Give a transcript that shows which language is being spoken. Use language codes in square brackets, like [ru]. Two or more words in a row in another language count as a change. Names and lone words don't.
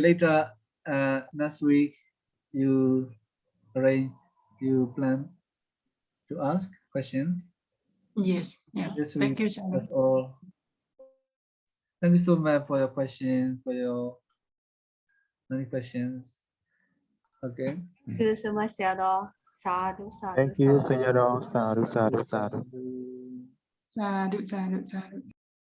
[en] Later, next week, you plan to ask questions. Yes. Yeah. This Thank week, you, Sayadaw. that's all. Thank you so much for your questions, for your many questions. Okay. Thank you so much, Sayadaw. [pi] Sadhu, sadhu, [en] Thank you, sadhu. [pi] Sayadaw. Sadhu, sadhu, sadhu. Sadhu, sadhu, sadhu.